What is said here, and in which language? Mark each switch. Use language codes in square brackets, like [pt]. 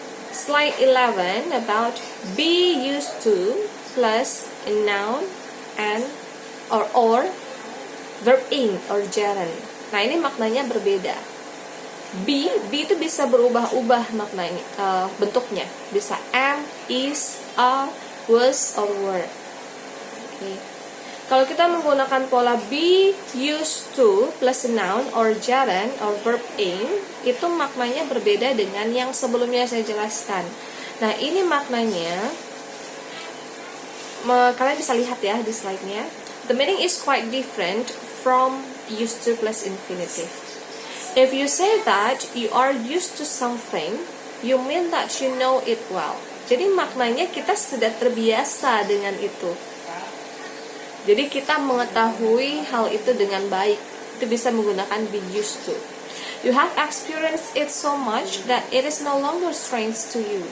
[en] Slide 11 about be used to plus a noun and or verb in or gerund. [id] Nah, ini maknanya berbeda. Be itu bisa berubah-ubah maknanya, bentuknya. Bisa am, is, are, was, or were. Okay. Kalau kita menggunakan pola [en] be used to plus a noun or gerund or verb in, [id] itu maknanya berbeda dengan yang sebelumnya saya jelaskan. Nah, ini maknanya, kalian bisa lihat ya di slide-nya. [en] The meaning is quite different from used to plus infinitive. If you say that you are used to something, you mean that you know it well. [id] Jadi maknanya kita sudah terbiasa dengan itu. Jadi kita mengetahui hal itu dengan baik. Itu bisa menggunakan be used to. [en] You have experienced it so much that it is no longer strange to you.